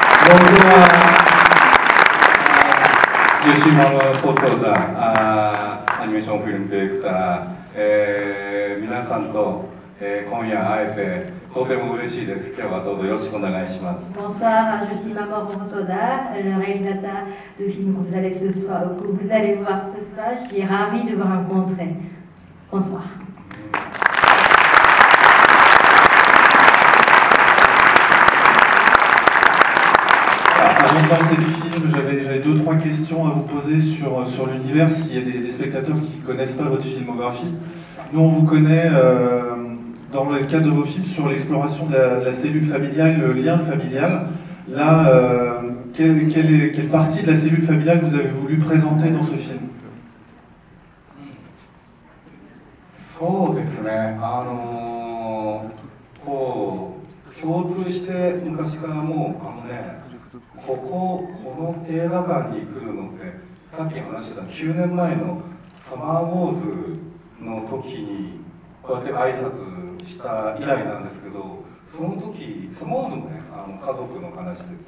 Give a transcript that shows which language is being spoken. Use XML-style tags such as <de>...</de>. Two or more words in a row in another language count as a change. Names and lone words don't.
<fr>Bonjour, je suis Mamoru Hosoda,</fr> <en>animation film director.</en> <ja>皆さんと、今夜会えてとても嬉しいです。今日はどうぞよろしくお願いします。</ja> <fr>Bonsoir, je suis Mamoru Hosoda, le réalisateur du film que vous allez voir ce soir. Je suis ravie de vous rencontrer. Bonsoir. Avant de lancer le film, j'avais 2-3 questions à vous poser sur l'univers, s'il y a des spectateurs qui ne connaissent pas votre filmographie. Nous, on vous connaît dans le cadre de vos films sur l'exploration de la cellule familiale, le lien familial. Là, quelle partie de la cellule familiale vous avez voulu présenter dans ce film?</fr> <ja>そうですね、こう共通して昔からもうこの映画館に来るのってさっき話した9年前のサマーウォーズの時にこうやって挨拶した以来なんですけど、その時サマーウォーズもね家族の話です。</ja>